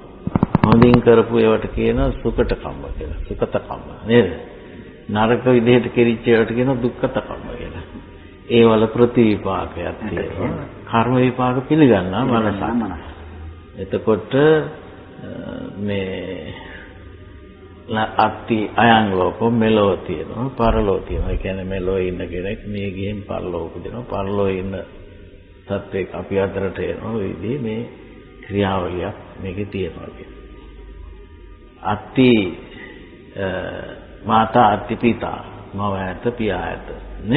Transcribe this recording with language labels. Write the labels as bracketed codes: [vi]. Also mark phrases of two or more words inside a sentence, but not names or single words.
[si] හොඳින් කරපු ඒවට කියන [pi] සුකට කම්ම [si] කියලා. [pi] සුකත කම්ම නේද? [si] නරක විදිහට කෙරිච්ච ඒවට කියන [pi] දුක්ඛත කම්ම [si] කියලා. ඒවල ප්‍රතිවිපාකයක් තියෙනවා. කර්ම විපාක පිළිගන්නා මනස. එතකොට මේ [pi] අත්ති අයං ලෝකෝ [si] මෙලෝ තියෙනවා පරලෝ තියෙනවා. ඒ කියන්නේ මෙලෝ ඉන්න කෙනෙක් මේ ගිහින් පරලෝ උපදිනවා. පරලෝ ඉන්න සත්වෙක් අපි අතරට එනවා. ඒ විදිහේ මේ ක්‍රියාවලියක් මේකේ තියෙනවා කියන්නේ. [pi] අත්ති මාතා අත්ති පිතා [si] මව ඇත පියා ඇත නේ.